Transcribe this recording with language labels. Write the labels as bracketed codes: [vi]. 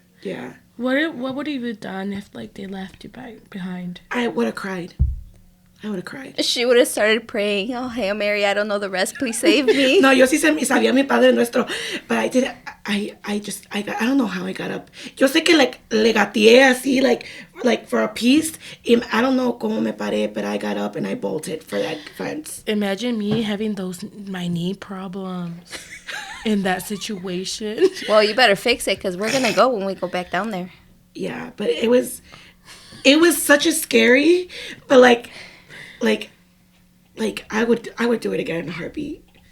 [en] Yeah. What would you have done if like they left you behind? I would have cried. She would have started praying, oh, Hail Mary, I don't know the rest, please save me. [es] No, yo sí sabía mi Padre Nuestro, [en] but I don't know how I got up. [es] Yo sé que like le gateé así, like [en] for a piece. I don't know [es] cómo me paré, [en] but I got up and I bolted for that fence. Imagine me having my knee problems in that situation. Well, you better fix it, because we're gonna go when we go back down there. Yeah, but it was such a scary, but like I would do it again in a heartbeat.